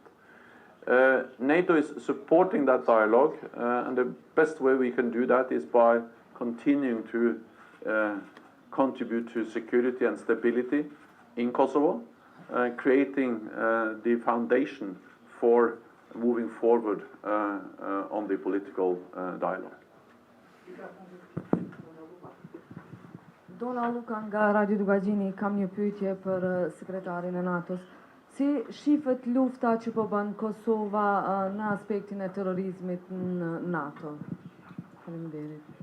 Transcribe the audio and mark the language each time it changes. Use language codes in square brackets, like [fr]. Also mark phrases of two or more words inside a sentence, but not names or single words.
[en] NATO is supporting that dialogue, and the best way we can do that is by continuing to contribute to security and stability in Kosovo, creating the foundation for moving forward on the political dialogue. [sq] Dona Luka nga Radio Dugagjini, kam një pyetje për sekretarin e NATO-s. Si shifet lufta që po bën Kosova në aspektin e terrorizmit në NATO? Faleminderit.